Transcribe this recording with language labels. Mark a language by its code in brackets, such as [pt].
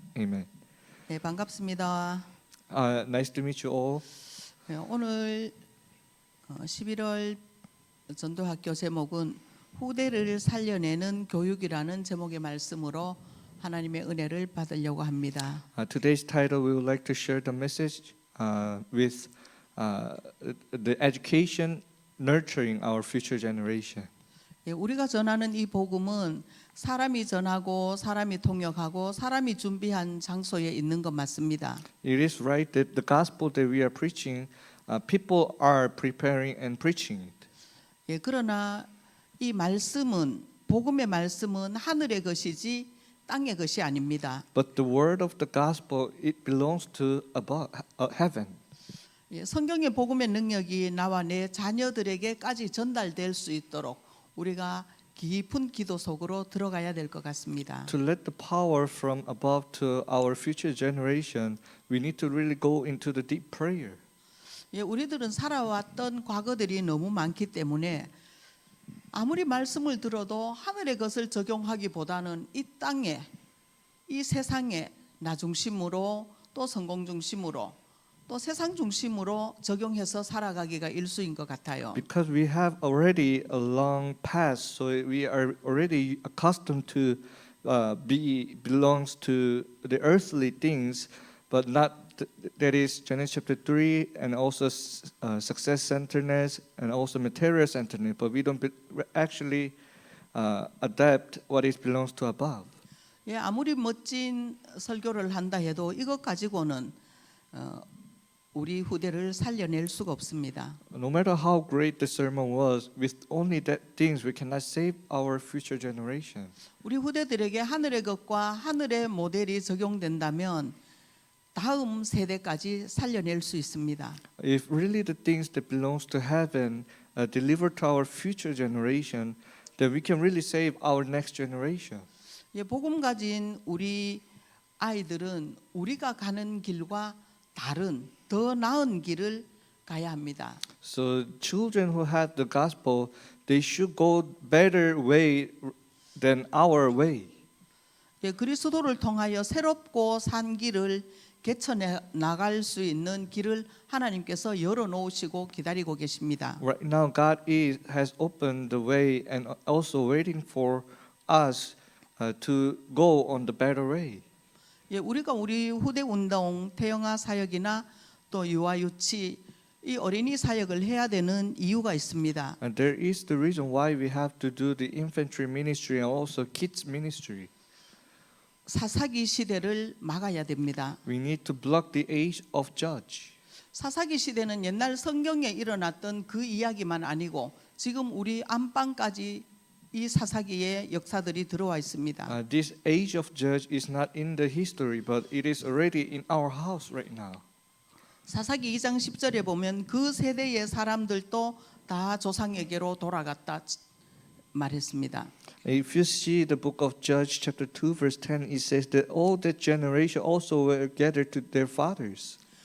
[en] Amen. [ko] 네, 반갑습니다. [en] Nice to meet you all. [ko] 네, 오늘 11월 전도학교 제목은 후대를 살려내는 교육이라는 제목의 말씀으로 하나님의 은혜를 받으려고 합니다. [en] Today's title, we would like to share the message with the education nurturing our future generation. [ko] 예, 우리가 전하는 이 복음은 사람이 전하고 사람이 통역하고 사람이 준비한 장소에 있는 것 맞습니다. [en] It is right that the gospel that we are preaching, people are preparing and preaching it. [ko] 예, 그러나 이 말씀은 복음의 말씀은 하늘의 것이지 땅의 것이 아닙니다. [en] But the word of the gospel, it belongs to above heaven. [ko] 예, 성경의 복음의 능력이 나와 내 자녀들에게까지 전달될 수 있도록 우리가 깊은 기도 속으로 들어가야 될 것 같습니다. [en] To let the power from above to our future generation, we need to really go into the deep prayer. [ko] 예, 우리들은 살아왔던 과거들이 너무 많기 때문에 아무리 말씀을 들어도 하늘의 것을 적용하기보다는 이 땅에, 이 세상에 나 중심으로 또 성공 중심으로 또 세상 중심으로 적용해서 살아가기가 일수인 것 같아요. [en] Because we have already a long past, so we are already accustomed to belongs to the earthly things, but not that is Genesis chapter 3 and also success centeredness and also material centeredness, but we don't actually adapt what is belongs to above. [ko] 예, 아무리 멋진 설교를 한다 해도 이것 가지고는 우리 후대를 살려낼 수가 없습니다. [en] No matter how great the sermon was, with only that things we cannot save our future generation. [ko] 우리 후대들에게 하늘의 것과 하늘의 모델이 적용된다면 다음 세대까지 살려낼 수 있습니다. [en] If really the things that belongs to heaven deliver to our future generation, then we can really save our next generation. [ko] 예, 복음 가진 우리 아이들은 우리가 가는 길과 다른 더 나은 길을 가야 합니다. [en] So children who have the gospel, they should go better way than our way. [ko] 예, 그리스도를 통하여 새롭고 산 길을 개천에 나갈 수 있는 길을 하나님께서 열어 놓으시고 기다리고 계십니다. [en] Right now, God has opened the way and also waiting for us to go on the better way. [ko] 예, 우리가 우리 후대 운동, 태영아 사역이나 또 유아 유치 이 어린이 사역을 해야 되는 이유가 있습니다. [en] And there is the reason why we have to do the infantry ministry and also kids ministry. [ko] 사사기 시대를 막아야 됩니다. [en] We need to block the age of judge. [ko] 사사기 시대는 옛날 성경에 일어났던 그 이야기만 아니고 지금 우리 안방까지 이 사사기의 역사들이 들어와 있습니다. [en] This age of judge is not in the history, but it is already in our house right now. [ko] 사사기 2장 10절에 보면 그 세대의 사람들도 다 조상에게로 돌아갔다 말했습니다. [en] If you see the book of Judges chapter 2 verse 10, it says that all that generation also were gathered to their fathers.